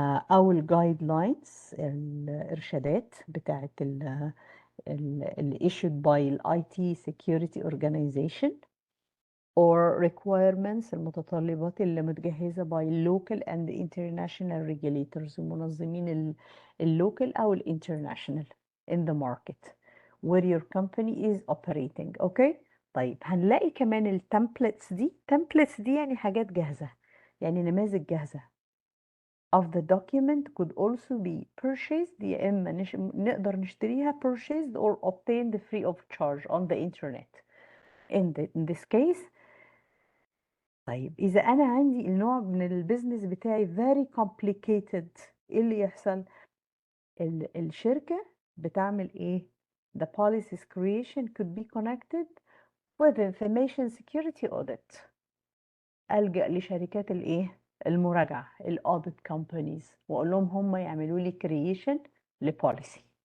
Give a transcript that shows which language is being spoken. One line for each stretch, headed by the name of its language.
Arabic: او الجايد لاينز الارشادات بتاعت ال
English: issued by ال IT security organization or requirements
Arabic: المتطلبات اللي متجهزة
English: by local and international regulators
Arabic: المنظمين اللوكال أو الانترناشونال
English: in the market where your company is operating.
Arabic: اوكي. طيب هنلاقي كمان التمبلتس دي templates دي يعني حاجات جاهزة يعني نماذج جاهزة
English: of the document could also be purchased
Arabic: يا إما نقدر نشتريها
English: purchased or obtained free of charge on the internet. In this case
Arabic: طيب إذا أنا عندي النوع من البيزنس بتاعي very complicated إيه اللي يحصل؟ الشركة بتعمل إيه؟
English: The policy's creation could be connected with information security audit.
Arabic: ألجأ لشركات الإيه؟ المراجعة
English: audit companies
Arabic: وأقول لهم هم يعملوا لي creation لpolicy.